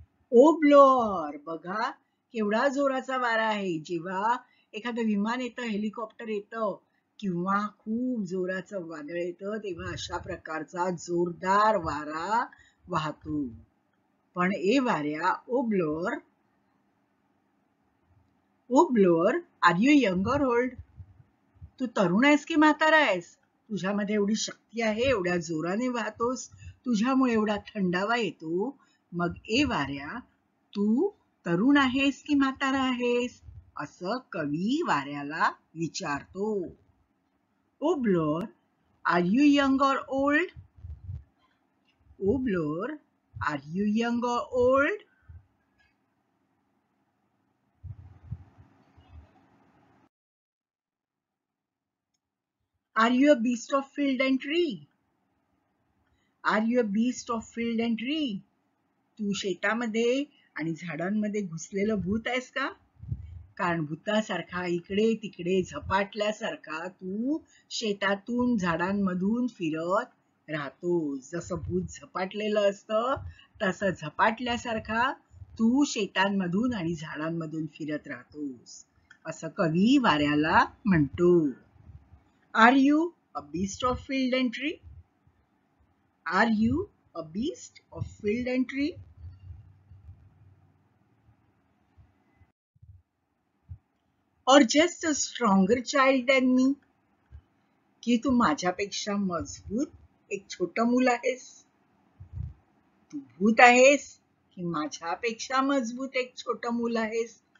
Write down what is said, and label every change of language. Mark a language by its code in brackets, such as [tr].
[en] O blower, [mr] बघा केवढा जोराचा वारा आहे. जेव्हा एखादं विमान येतं, हेलिकॉप्टर येतं किंवा खूप जोराचं वादळ येतं तेव्हा अशा प्रकारचा जोरदार वारा वाहतो. पण ए वाऱ्या, [en] O blower, are you young or old? [mr] तू तरुण आहेस की म्हातारा आहेस? तुझ्यामध्ये एवढी शक्ती आहे, एवढ्या जोराने वाहतोस, तुझ्यामुळे एवढा थंडावा येतो. मग ए वाऱ्या, तू तरुण आहेस की म्हातारा आहेस? असं कवी वाऱ्याला विचारतो. [en] O blower, are you young or old? O blower, are you young or old? Are you a beast of field and tree? Are you a beast of field and tree? [mr] तू शेतामध्ये आणि झाडांमध्ये घुसलेलं भूत आहेस का? कारण भूतासारखा इकडे तिकडे झपाटल्यासारखा तू शेतातून झाडांमधून फिरत राहतोस. जसं भूत झपाटलेलं असतं तसं झपाटल्यासारखा तू शेतांमधून आणि झाडांमधून फिरत राहतोस, असं कवी वाऱ्याला म्हणतो. [en] Are you a beast of field and tree? Are you a beast of field and tree? Or just a stronger child than me? [mr] की तू माझ्यापेक्षा मजबूत एक छोटं मूल आहेस? तू भूत आहेस की माझ्यापेक्षा मजबूत एक छोटं मूल आहेस?